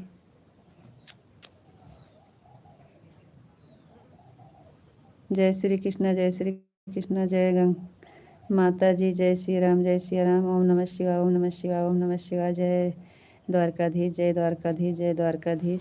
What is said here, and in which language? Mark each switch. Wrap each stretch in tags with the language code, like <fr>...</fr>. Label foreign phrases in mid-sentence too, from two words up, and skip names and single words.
<hi>जय श्री कृष्ण, जय श्री कृष्ण, जय गंग माता जी, जय श्री राम, जय श्री राम।</hi> <sa>ओम नमः शिवाय, ओम नमः शिवाय, ओम नमः शिवाय।</sa> <hi>जय द्वारकाधीश, जय द्वारकाधीश, जय द्वारकाधीश।</hi>